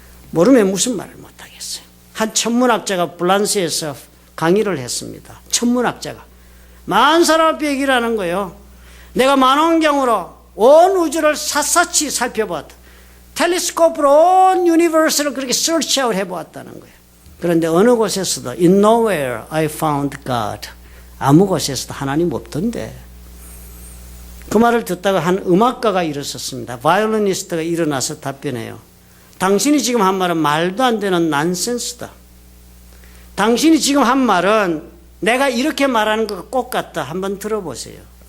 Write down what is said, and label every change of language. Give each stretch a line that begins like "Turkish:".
Korean: 모르면 무슨 말을 못하겠어요. 한 천문학자가 블란스에서 강의를 했습니다. 천문학자가 많은 사람 앞에 얘기를 하는 거예요. 내가 망원경으로 온 우주를 샅샅이 살펴보았다. 텔레스코프로 온 유니버스를 그렇게 서치아웃 해보았다는 거예요. 그런데 어느 곳에서도
English: In nowhere I found God.
Korean: 아무 곳에서도 하나님 없던데. 그 말을 듣다가 한 음악가가 일어섰습니다. 바이올리니스트가 일어나서 답변해요. 당신이 지금 한 말은 말도 안 되는 난센스다. 당신이 지금 한 말은 내가 이렇게 말하는 것과 꼭 같다. 한번 들어보세요.